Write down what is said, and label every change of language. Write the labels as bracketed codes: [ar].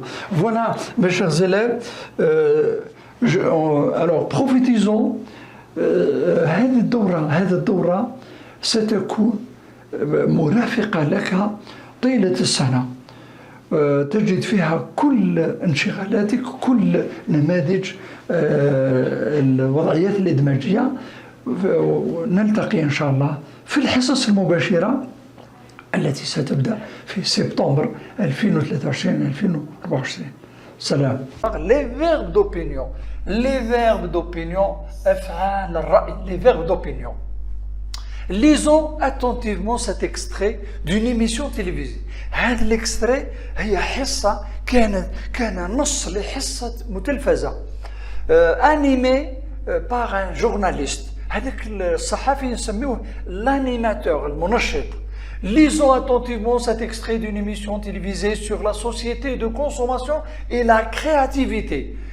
[fr] Voilà, mes chers élèves, alors profitons. [ar] هذه الدورة ستكون مرافقة لك طيلة السنة. تجد فيها كل انشغالاتك، كل نماذج الوضعيات الإدماجية. نلتقي إن شاء الله في الحصص المباشرة التي ستبدأ في سبتمبر 2023-2024. [fr] سلام. Les verbes d'opinion. [ar] أفعال الرأي. [fr] Les verbes d'opinion. Lisons attentivement cet extrait d'une émission télévisée. [ar] هذا الاكستري هي حصة كان نص لحصة متلفزة [fr] animé par un journaliste. [ar] هذاك الصحفي نسميه l'animateur, المنشط. [fr] Lisons attentivement cet extrait d'une émission télévisée sur la société de consommation et la créativité.